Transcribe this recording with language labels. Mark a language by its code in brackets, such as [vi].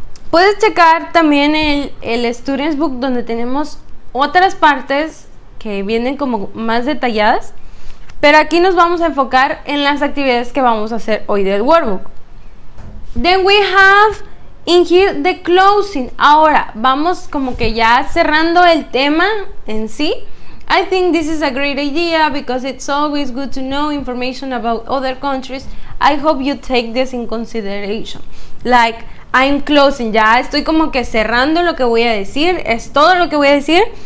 [es] Puedes checar también el Students Book, donde tenemos otras partes que vienen como más detalladas, pero aquí nos vamos a enfocar en las actividades que vamos a hacer hoy del workbook. [en] Then we have in here the closing. [es] Ahora vamos como que ya cerrando el tema en sí. [en] I think this is a great idea because it's always good to know information about other countries. I hope you take this in consideration. Like, I'm closing, [es] ya estoy como que cerrando lo que voy a decir, es todo lo que voy a decir.